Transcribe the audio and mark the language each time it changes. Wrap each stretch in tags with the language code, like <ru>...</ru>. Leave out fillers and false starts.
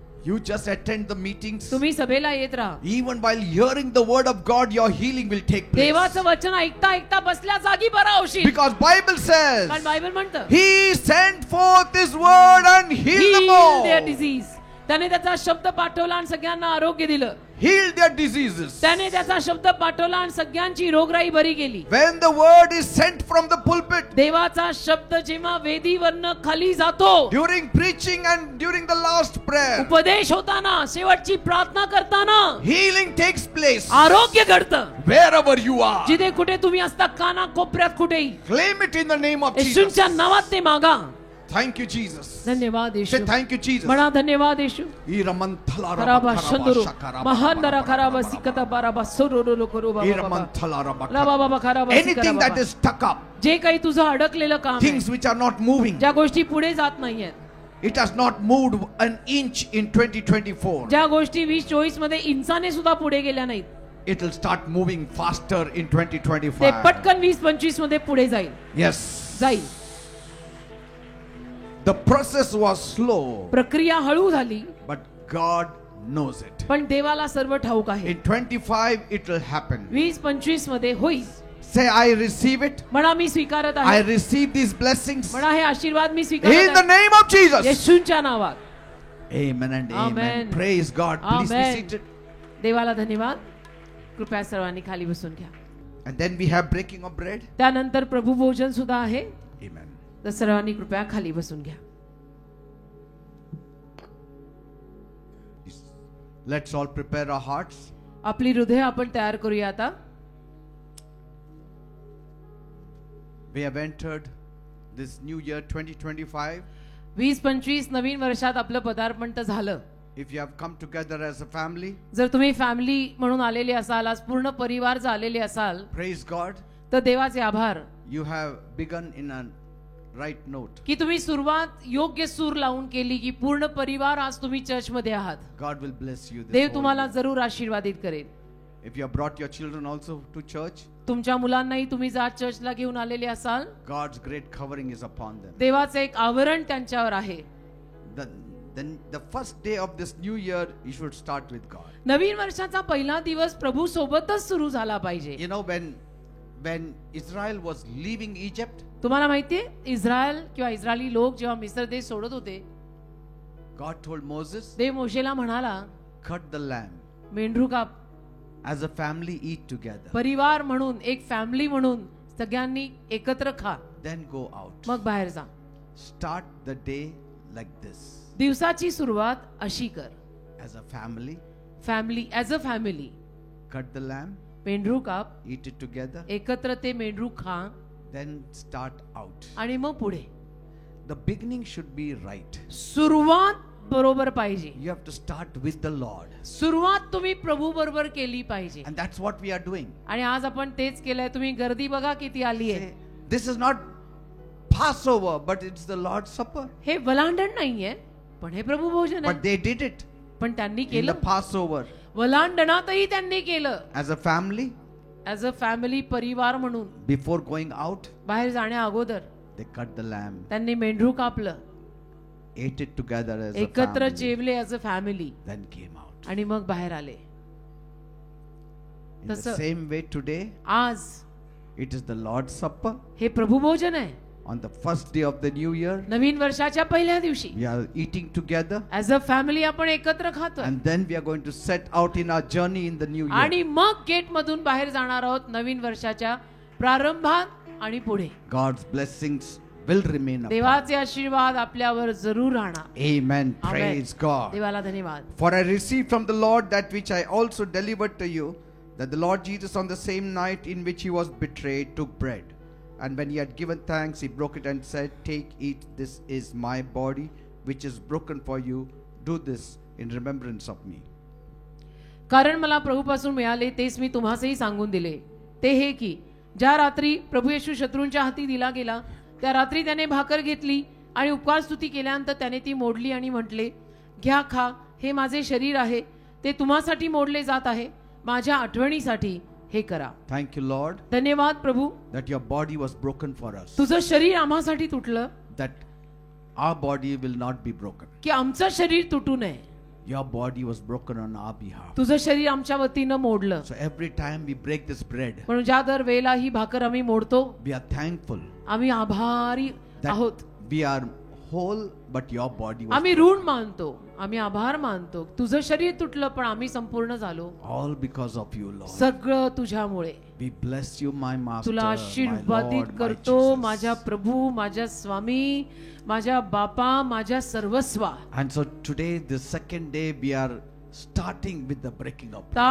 <en>You just attend the meetings.</en> <mr>तुम्ही सभेला येत राहा.</mr> <en>Even while hearing the word of God, your healing will take place.</en> <mr>देवाचं वचन ऐकता ऐकता बसल्या जागी बरा होशील.</mr> <en>Because Bible says,</en> <mr>कारण बायबल म्हणतं,</mr> <en>He sent forth His word and healed them all. their disease.</en> <mr>त्याने त्याचा शब्द पाठवला आणि सगळ्यांना आरोग्य दिलं.</mr> <en>Healed their diseases.</en> <mr>त्याने त्याचा शब्द पाठवला आणि सगळ्यांची रोगराई बरी केली.</mr> <en>When the word is sent from the pulpit,</en> <mr>देवाचा शब्द जेव्हा वेदीवरनं खाली जातो,</mr> <en>during preaching and during the last prayer,</en> <mr>उपदेश होताना, शेवटची प्रार्थना करताना,</mr> <en>healing takes place.</en> <mr>आरोग्य घडतं.</mr> <en>Wherever you are,</en> <mr>जिथे कुठे तुम्ही असता, काना कोपऱ्यात कुठेही,</mr> <en>claim it in the name of Jesus.</en> <mr>येशूंच्या नावात ते मागा.</mr> <en>Thank you, Jesus.</en> <mr>धन्यवाद</mr> <en>Say</en> <mr>Yeshu.</mr> <en>thank you, Jesus.</en> <mr>म्हणा धन्यवाद येशू. Iramanthala खराबा rabakara शंदुरो shakara महांदरा खराबा सिकता बाराबा सोरोरो करो बाबा Iramanthala rabakara. ला बाबा खराबा</mr> <en>Anything that is stuck up,</en> <mr>जे काही तुझं अडकलेलं काम आहे,</mr> <en>things which are not moving,</en> <mr>ज्या गोष्टी पुढे जात नाहीयेत,</mr> <en>it has not moved an inch in 2024.</en> <mr>ज्या गोष्टी 2024 मध्ये इंचाने सुद्धा पुढे गेल्या नाहीत,</mr> <en>It will start moving faster in</en> <mr>ते</mr> <en>2025.</en> <mr>पटकन 2025 मध्ये पुढे जाईल.</mr> <en>Yes.</en> <mr>जाईल.</mr> <en>The process was slow,</en> <mr>प्रक्रिया हळू झाली,</mr> <en>but God knows it.</en> <mr>पण देवाला सर्व ठाऊक आहे.</mr> <en>In 25 it will happen.</en> <mr>2025 मध्ये होईल.</mr> <en>Say, I receive it.</en> <mr>म्हणा मी स्वीकारत</mr> <en>I</en> <mr>आहे.</mr> <en>receive these blessings</en> <mr>म्हणा हे आशीर्वाद मी</mr> <en>in</en> <mr>स्वीकारत</mr> <en>the</en> <mr>आहे.</mr> <en>name of Jesus.</en> <mr>येशूंच्या नावात.</mr> <en>Amen and amen. Amen. Praise God. Please be Amen. seated.</en> <mr>देवाला धन्यवाद. कृपया सर्वांनी खाली बसून घ्या.</mr> <en>And then we have breaking of bread.</en> <mr>त्यानंतर प्रभू भोजन सुद्धा आहे.</mr> <en>Amen.</en> <mr>तर सर्वांनी कृपया खाली बसून घ्या.</mr> <en>Let's all prepare our hearts.</en> <mr>आपली हृदय आपण तयार करूया आता.</mr> <en>We have entered this new year 2025.</en> <mr>2025 नवीन वर्षात आपलं पदार्पण तर झालं.</mr> <en>If you have come together as a family,</en> <mr>जर तुम्ही फॅमिली म्हणून आलेले असाल, आज पूर्ण परिवार जर आलेले असाल,</mr> <en>praise God.</en> <mr>तर देवाचे आभार</mr> <en>You have begun in a right note.</en> <mr>की तुम्ही सुरुवात योग्य सूर लावून केली, की पूर्ण परिवार आज तुम्ही चर्च मध्ये आहात.</mr> <en>God will bless you this</en> <mr>Dev</mr> <en>whole</en> <mr>तुम्हाला</mr> <en>year.</en> <mr>जरूर आशीर्वादित करेल.</mr> <en>If you have brought your children also to church,</en> <mr>तुमच्या मुलांनाही तुम्ही जर चर्चला घेऊन आलेले असाल,</mr> <en>God's great covering is upon them.</en> <mr>देवाचे एक आवरण त्यांच्यावर आहे.</mr> <en>Then the first day of this new year, you should start with God.</en> <mr>नवीन वर्षाचा पहिला दिवस प्रभू सोबतच सुरू झाला पाहिजे.</mr> <en>You know, when Israel was leaving Egypt,</en> <mr>तुम्हाला माहितीये, इस्रायल किंवा इस्रायली लोक जेव्हा मिस्र देश सोडत होते,</mr> <en>God told Moses,</en> <mr>देव मोशेला म्हणाला,</mr> <en>cut the lamb.</en> <mr>मेंढरू काप.</mr> <en>As a family, eat together.</en> <mr>परिवार म्हणून, एक फॅमिली म्हणून सगळ्यांनी एकत्र खा.</mr> <en>Then go out.</en> <mr>मग बाहेर जा.</mr> <en>Start the day like this.</en> <mr>दिवसाची सुरुवात अशी कर.</mr> <en>As a family, as a family cut the lamb,</en> <mr>मेंढरू काप,</mr> <en>eat it together,</en> <mr>एकत्र ते मेंढरू खा</mr> <en>then start out.</en> <mr>आणि मग पुढे.</mr> <en>The beginning should be right.</en> <mr>सुरुवात बरोबर पाहिजे.</mr> <en>You have to start with the Lord.</en> <mr>सुरुवात तुम्ही प्रभू बरोबर केली पाहिजे.</mr> <en>And that's what we are doing.</en> <mr>आणि आज आपण तेच केलंय. तुम्ही गर्दी बघा किती आली आहे.</mr> <en>Say, this is not Passover, but it's the Lord's Supper.</en> <mr>हे वलांडण नाहीये, पण हे प्रभू भोजन</mr> <en>But</en> <mr>आहे.</mr> <en>they did it</en> <mr>पण त्यांनी</mr> <en>in the</en> <mr>केलं.</mr> <en>Passover.</en> <mr>वलांडणातही त्यांनी केलं.</mr> <en>As a family, as a family,</en> <mr>परिवार म्हणून</mr> <en>before going out,</en> <mr>बाहेर जाण्या अगोदर</mr> <en>they cut the lamb,</en> <mr>त्यांनी मेंढरू कापलं,</mr> <en>ate it together as a</en> <mr>एकत्र</mr> <en>family,</en> <mr>जेवले</mr> <en>As a family then came out.</en> <mr>आणि मग बाहेर आले.</mr> <en>In the</en> <mr>तसं</mr> <en>same way today,</en> <mr>आज</mr> <en>it is the Lord's Supper.</en> <mr>हे प्रभू भोजन आहे.</mr> <en>On the first day of the new year,</en> <mr>नवीन वर्षाच्या पहिल्या दिवशी</mr> <en>we are eating together, as a family</en> <mr>आपण एकत्र खातो</mr> <en>and then we are going to set out in our journey in the new year.</en> <mr>आणि मग गेट मधून बाहेर जाणार आहोत नवीन वर्षाच्या प्रारंभात आणि पुढे.</mr> <en>God's blessings will remain upon.</en> <mr>देवाचे आशीर्वाद आपल्यावर जरूर राहणार.</mr> <en>Amen. Amen. Praise God.</en> <mr>देवाला धन्यवाद.</mr> <en>For I received from the Lord that which I also delivered to you, that the Lord Jesus on the same night in which he was betrayed took bread. And when he had given thanks, he broke it and said, "Take, eat, this is my body, which is broken for you. Do this in remembrance of me."</en> <mr>कारण मला प्रभूपासून मिळाले तेच मी तुम्हासही सांगून दिले, ते हे की ज्या रात्री प्रभू येशू शत्रूंच्या हाती दिला गेला त्या रात्री त्याने भाकर घेतली आणि उपकार स्तुती केल्यानंतर त्याने ती मोडली आणि म्हटले, घ्या, खा, हे माझे शरीर आहे, ते तुम्हासाठी मोडले जात आहे, माझ्या आठवणीसाठी हे करा.</mr> <en>Thank you, Lord,</en> <mr>धन्यवाद प्रभू,</mr> <en>that your body was broken for us,</en> <mr>तुझं शरीर आम्हासाठी तुटलं</mr> <en>that our body will not be broken.</en> <mr>की आमचं शरीर तुटू नये.</mr> <en>Your body was broken on our behalf.</en> <mr>तुझं शरीर आमच्या वतीनं मोडलं.</mr> <en>So every time we break this bread,</en> <mr>म्हणून ज्या दर वेळेला ही भाकर आम्ही मोडतो,</mr> <en>we are thankful</en> <mr>आम्ही आभारी</mr> <en>that</en> <mr>आहोत.</mr> <en>we are whole, but your body was</en> <mr>आम्ही ऋण मानतो, आम्ही आभार मानतो. तुझं शरीर तुटलं पण आम्ही संपूर्ण झालो,</mr> <en>all because of you, Lord.</en> <mr>सगळं तुझ्यामुळे.</mr> <en>We bless you, my master,</en> <mr>तुला</mr> <en>my</en> <mr>आशीर्वादित</mr> <en>Lord, my</en> <mr>करतो,</mr> <en>Jesus.</en> <mr>माझ्या प्रभू, माझ्या स्वामी, माझ्या बापा, माझ्या सर्वस्वा.</mr> <en>And so today, the second day, we are starting with the breaking of bread.</en>